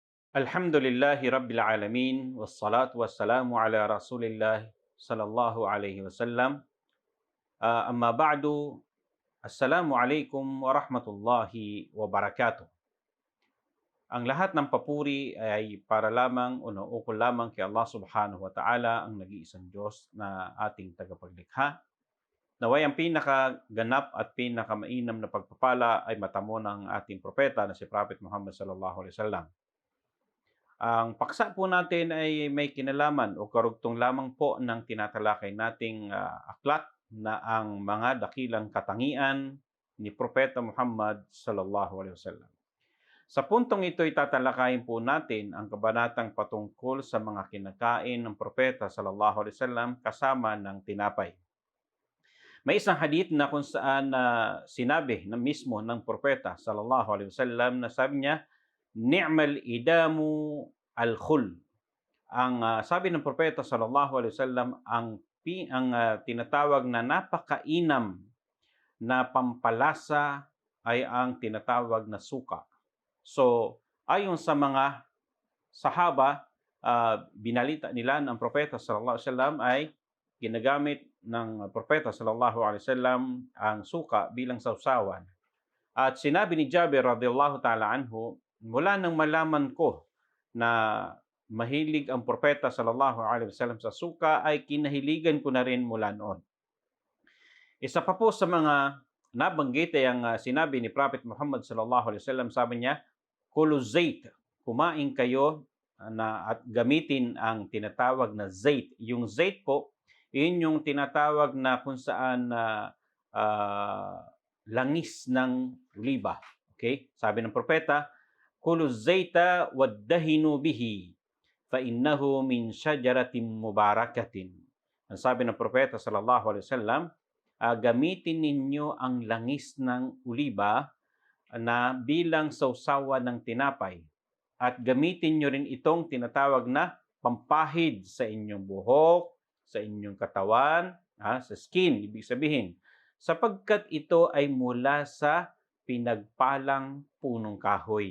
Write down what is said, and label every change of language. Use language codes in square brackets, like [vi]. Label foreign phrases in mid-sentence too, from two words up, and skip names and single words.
[ar] الحمد لله رب العالمين، والصلاة والسلام على رسول الله صلى الله عليه وسلم. أما بعد، السلام عليكم ورحمة الله وبركاته. [tl] Ang lahat ng papuri ay para lamang o nauukol lamang kay [ar] الله سبحانه وتعالى, [tl] ang nag-iisang Diyos na ating tagapaglikha. Naway ang pinakaganap at pinakamainam na pagpapala ay matamo ng ating propeta na si Prophet Muhammad [ar] صلى الله عليه وسلم. [tl] Ang paksa po natin ay may kinalaman o karugtong lamang po ng tinatalakay nating aklat na ang mga dakilang katangian ni Propeta Muhammad [ar] صلى الله عليه وسلم. [tl] Sa puntong ito tatalakayin po natin ang kabanatang patungkol sa mga kinakain ng Propeta [ar] صلى الله عليه وسلم [tl] kasama ng tinapay. May isang hadith na kung saan sinabi na mismo ng Propeta [ar] صلى الله عليه وسلم [tl] na sabi niya, [ar] "نعم الإدام الخل." [tl] Ang sabi ng Propeta [ar] صلى الله عليه وسلم, [tl] ang tinatawag na napakainam na pampalasa ay ang tinatawag na suka. So, ayon sa mga sahaba, binalita nila ng Propeta [ar] صلى الله عليه وسلم [tl] ay ginagamit ng Propeta [ar] صلى الله عليه وسلم [tl] ang suka bilang sawsawan. At sinabi ni Jabir [ar] رضي الله تعالى عنه, [tl] mula nang malaman ko na mahilig ang Propeta [ar] صلى الله عليه وسلم [tl] sa suka, ay kinahiligan ko na rin mula noon. Isa pa po sa mga nabanggit ay ang sinabi ni Prophet Muhammad [ar] صلى الله عليه وسلم, [tl] sabi niya, [ar] "كلوا الزيت," [tl] kumain kayo at gamitin ang tinatawag na zait. Yung zait po, yun yung tinatawag na kung saan langis ng oliba. Okay? Sabi ng propeta, [ar] "كلوا الزيت وادهنوا به فإنه من شجرة مباركة." [tl] Ang sabi ng propeta [ar] صلى الله عليه وسلم, [tl] gamitin ninyo ang langis ng oliba na bilang sawsawa ng tinapay, at gamitin nyo rin itong tinatawag na pampahid sa inyong buhok, sa inyong katawan, sa skin, ibig sabihin, sapagkat ito ay mula sa pinagpalang punong kahoy.